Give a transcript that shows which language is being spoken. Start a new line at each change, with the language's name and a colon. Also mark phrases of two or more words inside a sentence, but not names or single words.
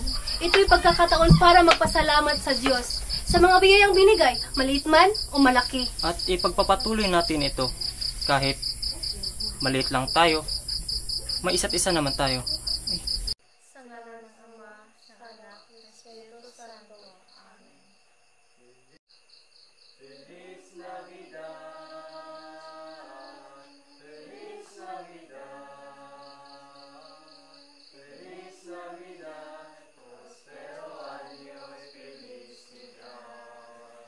Filipino: Ito'y pagkakataon para magpasalamat sa Diyos sa mga biyayang binigay, maliit man o malaki. At ipagpapatuloy natin ito kahit maliit lang tayo, may isa't isa naman tayo. Sa ngalan ng Ama, ng Anak, ng Espiritu Santo. Amen.
Spanish: Feliz Navidad, Feliz Navidad, Feliz Navidad, prospero año y felicidad.